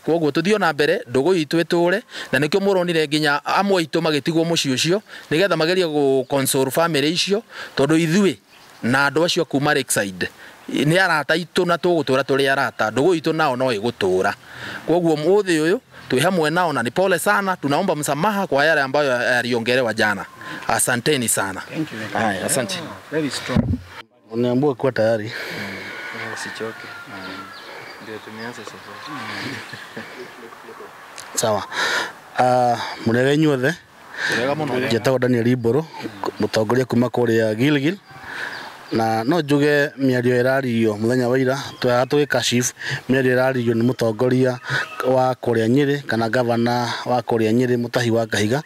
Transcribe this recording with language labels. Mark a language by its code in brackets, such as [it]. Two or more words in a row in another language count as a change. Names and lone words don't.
[ki] Kwoguo tũthiĩ na mbere ndũgũ itũ ĩtũre, na nĩkĩo mũronire nginya amwe itũ magĩtigwo mũciĩ ũcio nĩgetha magerie gũ-console family icio, tondũ ithuĩ na andũ acio kuma Lakeside nĩ arata itũ na tũgũtũra tũrĩ arata. Ndũgũ itũ nao no ĩgũtũra. Kwoguo mũthĩ ũyũ twĩ hamwe nao [sw] na ni pole sana, tunaomba msamaha kwa yale ambayo yaliongelewa jana. Asanteni sana. [en] Thank you. [sw] Haya, asante. [en] Very strong. [sw] Unaambiwa kuwa tayari. Usichoke. Ndio tumeanza safari. Sawa. [ki] Mũrega inyuothe njĩtagwo Daniel Iboro, mũtongoria kuma kũrĩa Gilgil, na no njuge mĩario ĩraririo mũthenya wa ira tũgĩkashifu mĩario ĩraririo nĩ mũtongoria wa kũrĩa Nyĩrĩ kana gavana wa kũrĩa Nyĩrĩ Mutahi wa Kahiga.